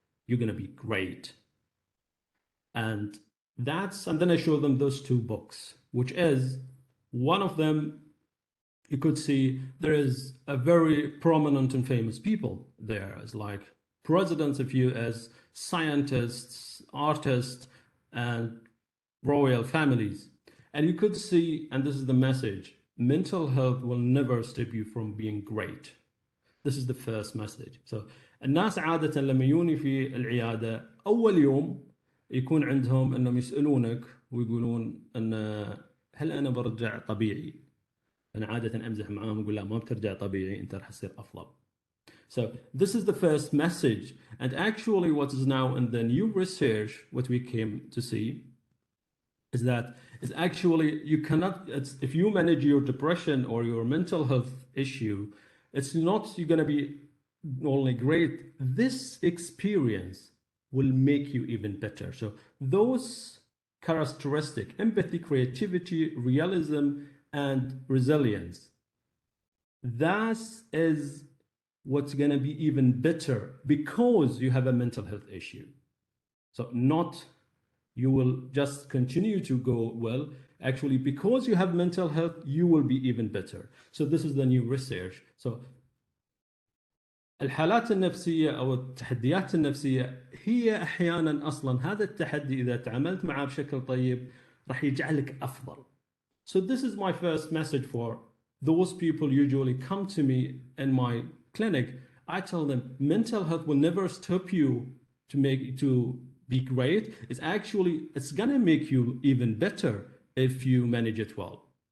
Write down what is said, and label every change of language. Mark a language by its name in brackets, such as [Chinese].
[English] You're going to be great. And then I show them those two books, which is one of them, you could see there is a very prominent and famous people there, as like presidents of US, scientists, artists, and royal families. And you could see, and this is the message, mental health will never stop you from being great. This is the first message. [Arabic] So الناس عادة لما يجوني في العيادة أول يوم يكون عندهم أنهم يسألونك ويقولون أن هل أنا برجع طبيعي؟ أنا عادة أمزح معاهم وأقول لا ما بترجع طبيعي، أنت راح تصير أفضل. [English] So this is the first message. And actually what is now in the new research, what we came to see, is that it's actually, you cannot, if you manage your depression or your mental health issue, it's not you're going to be only great. This experience will make you even better. So those characteristics, empathy, creativity, realism, and resilience, that is what's going to be even better because you have a mental health issue. So not you will just continue to go well. Actually, because you have mental health, you will be even better. So this is the new research. [Arabic] So الحالات النفسية أو التحديات النفسية هي أحيانا أصلا هذا التحدي إذا تعاملت معه بشكل طيب راح يجعلك أفضل. [English] So this is my first message for those people usually come to me in my clinic. I tell them mental health will never stop you to be great. It's gonna make you even better if you manage it well.